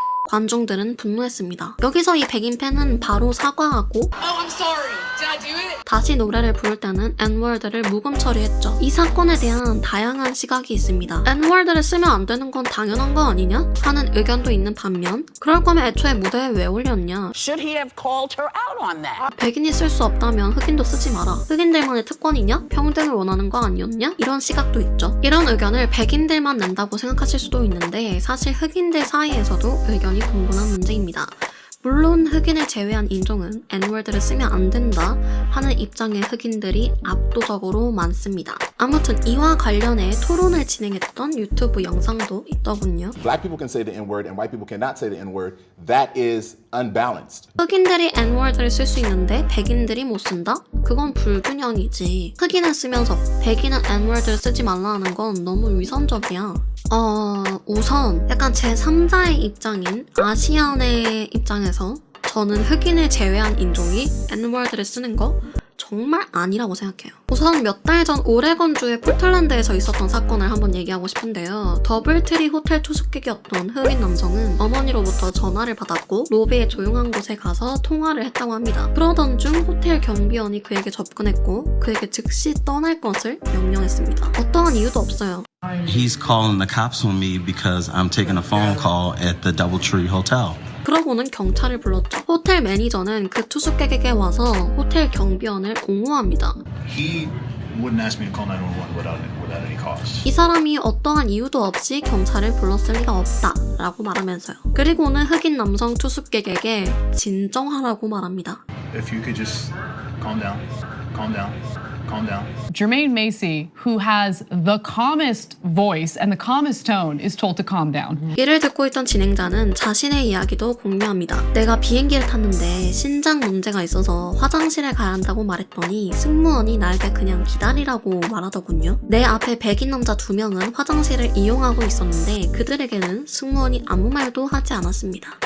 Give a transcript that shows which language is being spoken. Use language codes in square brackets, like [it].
[ko] 관중들은 분노했습니다. 여기서 이 백인 팬은 바로 사과하고 [en] I'm sorry. Did I do it? [ko] 다시 노래를 부를 때는 N워드를 묵음 처리했죠. 이 사건에 대한 다양한 시각이 있습니다. N워드를 쓰면 안 되는 건 당연한 거 아니냐? 하는 의견도 있는 반면 그럴 거면 애초에 무대에 왜 올렸냐? [en] Should he have called her out on that? [ko] 백인이 쓸 수 없다면 흑인도 쓰지 마라. 흑인들만의 특권이냐? 평등을 원하는 거 아니었냐? 이런 시각도 있죠. 이런 의견을 백인들만 낸다고 생각하실 수도 있는데 사실 흑인들 사이에서도 의견이 분분한 문제입니다. 물론 흑인을 제외한 인종은 N워드를 쓰면 안 된다 하는 입장의 흑인들이 압도적으로 많습니다. 아무튼 이와 관련해 토론을 진행했던 유튜브 영상도 있더군요. [en] Black people can say the N-word and white people cannot say the N-word. That is unbalanced. [ko] 흑인들이 N워드를 쓸 수 있는데 백인들이 못 쓴다? 그건 불균형이지. 흑인은 쓰면서 백인은 N워드를 쓰지 말라는 건 너무 위선적이야. 우선 약간 제3자의 입장인 아시안의 입장에서 저는 흑인을 제외한 인종이 N워드를 쓰는 거 정말 아니라고 생각해요. 우선 몇 달 전 오레건주의 포틀랜드에서 있었던 사건을 한번 얘기하고 싶은데요. 더블트리 호텔 투숙객이었던 흑인 남성은 어머니로부터 전화를 받았고 로비의 조용한 곳에 가서 통화를 했다고 합니다. 그러던 중 호텔 경비원이 그에게 접근했고 그에게 즉시 떠날 것을 명령했습니다. 어떠한 이유도 없어요. [en] He's calling the cops on me because I'm taking a phone call at the Doubletree Hotel. [ko] 그러고는 경찰을 불렀죠. 호텔 매니저는 그 투숙객에게 와서 호텔 경비원을 옹호합니다. [en] He wouldn't ask me to call 911 without any cause. [ko] 이 사람이 어떠한 이유도 없이 경찰을 불렀을 리가 없다 라고 말하면서요. 그리고는 흑인 남성 투숙객에게 진정하라고 말합니다. [en] If you could just calm down, calm down, calm down. Jermaine Macy, who has the calmest voice and the calmest tone, is told to calm down. [ko] 이를 듣고 있던 진행자는 자신의 이야기도 공유합니다. 내가 비행기를 탔는데 신장 문제가 있어서 화장실에 가야 한다고 말했더니 승무원이 나에게 그냥 기다리라고 말하더군요. 내 앞에 백인 남자 2명은 화장실을 이용하고 있었는데 그들에게는 승무원이 아무 말도 하지 않았습니다.